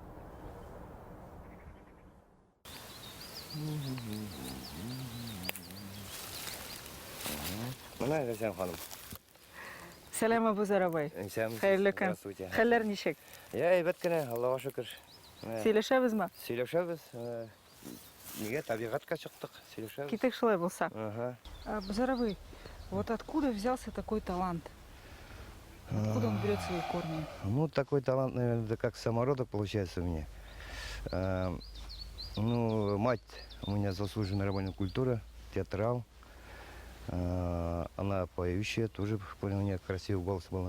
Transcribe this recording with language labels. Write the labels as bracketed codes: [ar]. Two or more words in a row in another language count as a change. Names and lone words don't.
[tt] Мына Рәсән ханым. Сәлем, Абузар абай. Хәерле көн. [ru] Здравствуйте. [tt] Хәлләр ничек? Я әйбәт кенә, Аллаға шөкер. Сөйләшәбезме? Сөйләшәбез. Нигә табигатька чыктык, сөйләшәбез. Китек шулай булса. Ага. Абузар абай, [ru] вот откуда взялся такой талант? Откуда он берет свои корни? Ну, такой талант, наверное, да как самородок получается у меня. Ну, мать у меня заслуженная работник культуры, театрал. Она поющая, тоже, понял, у нее красивый голос был.